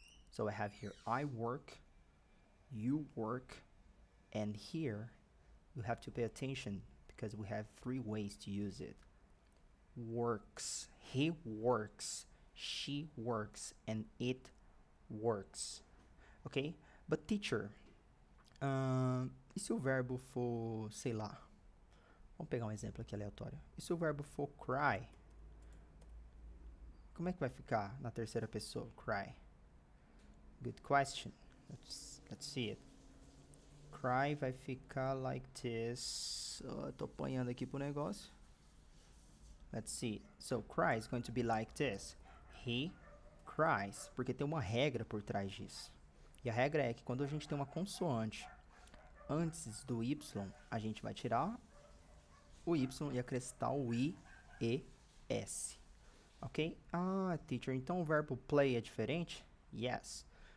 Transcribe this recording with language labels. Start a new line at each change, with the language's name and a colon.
English: So I have here I work, you work, and here you have to pay attention because we have three ways to use it. Works, he works, she works, and it works. Ok?
Portuguese: But teacher, e se o verbo for, sei lá, vamos pegar um exemplo aqui aleatório. E se o verbo for cry? Como é que vai ficar na terceira pessoa, cry?
English: Good question. Let's see it. Cry
Portuguese: vai ficar
English: like this.
Portuguese: Tô apanhando aqui pro negócio.
English: Let's see. So, cry is going to be like this. He cries.
Portuguese: Porque tem uma regra por trás disso. E a regra é que quando a gente tem uma consoante antes do Y, a gente vai tirar o Y e acrescentar o I, E, S. Ok? Ah, teacher, então o verbo play é diferente?
English: Yes.